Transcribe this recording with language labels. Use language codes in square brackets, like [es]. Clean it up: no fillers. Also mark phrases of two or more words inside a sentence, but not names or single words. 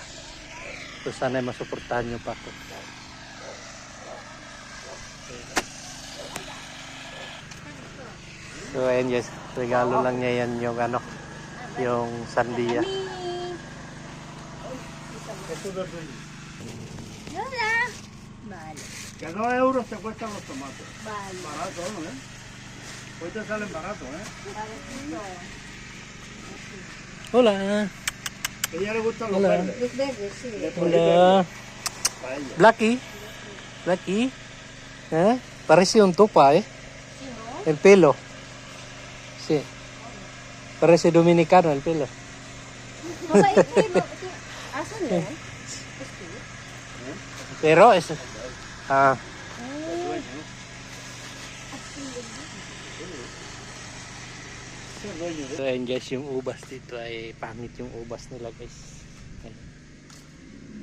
[tl] So sana masuportahan nyo pa ako. So ayan guys, regalo lang niya yan yung ano, yung sandia. [es] Lola. Vale. Que a 2 euros te cuestan los tomates. Vale. Barato, ¿no? Hoy te salen baratos, ¿eh? Hola. A ella le gustan los Hola. verdes. Los verdes, sí. Hola. Para ella. Blacky. Blacky. Parece un tupa, el pelo. Sí. Parece dominicano el pelo. Mamá, [tl] ¿asan yan? Pero es so ayan guys, yung ubas dito ay pangit yung ubas nila guys.